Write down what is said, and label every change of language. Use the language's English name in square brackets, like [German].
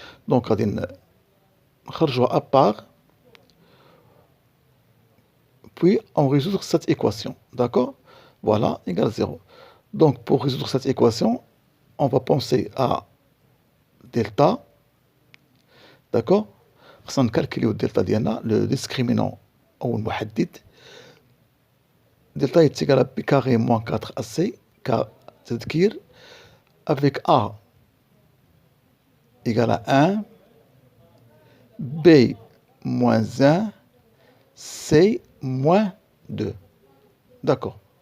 [French] Donc, [Arabic] غادي نخرجوها [French] à part, puis on résoudre cette équation. D'accord? Voilà, égale 0. Donc, pour résoudre cette équation, on va penser à delta. D'accord? [Arabic] خصنا نكالكوليو الدلتا ديالنا لو ديسكريمينون أو المحدد. [French] Delta est égal à b carré moins 4ac, car تذكير, avec a égale à 1, b moins 1, c moins 2. D'accord.